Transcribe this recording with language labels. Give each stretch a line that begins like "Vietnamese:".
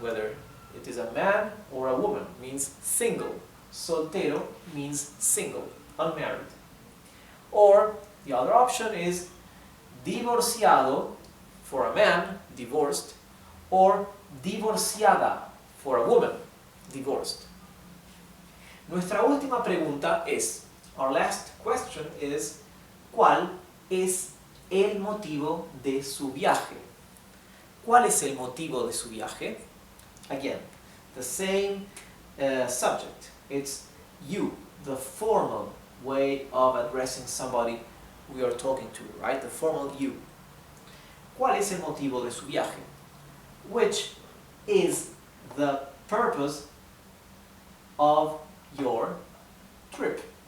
English: Whether it is a man or a woman, means single. Soltero means single, unmarried. Or the other option is divorciado, for a man, divorced, or divorciada, for a woman, divorced.
Spanish: Nuestra última pregunta es,
English: our last question is,
Spanish: ¿cuál es el motivo de su viaje? ¿Cuál es el motivo de su viaje?
English: Again, the same subject. It's you, the formal way of addressing somebody we are talking to, right? The formal you.
Spanish: ¿Cuál es el motivo de su viaje?
English: Which is the purpose of your trip?